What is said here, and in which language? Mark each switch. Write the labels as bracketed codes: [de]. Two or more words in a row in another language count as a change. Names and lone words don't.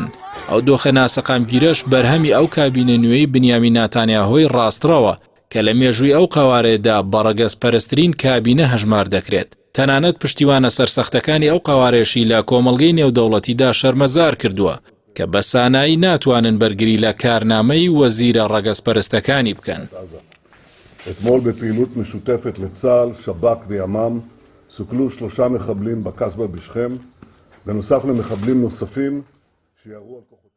[ckb] ئەو دۆخە ناسەقامگیرەش بەرهەمی ئەو کابینە نوێی بنیامین ناتانیاهۆی ڕاستڕەوە کە لە مێژووی ئەو قەوارەیەدا بەڕەگەز پەرسترین کابینە هەژمار دەکرێت. تەنانەت پشتیوانە سەرسەختەکانی ئەو قەوارێشی لە کۆمەڵگەی نێودەوڵەتیدا شەرمەزار کردووە کە بە سانایی ناتوانن بەرگری لە کارنامەی وەزیرە ڕەگەزپەرستەکانی بکەن. [he] אתמול בפעילות משותפת לצה"ל, שב"כ וימ"מ סוכלו 3 מחבלים בקסבה בשכם, בנוסף למחבלים נוספים שירו על כוחות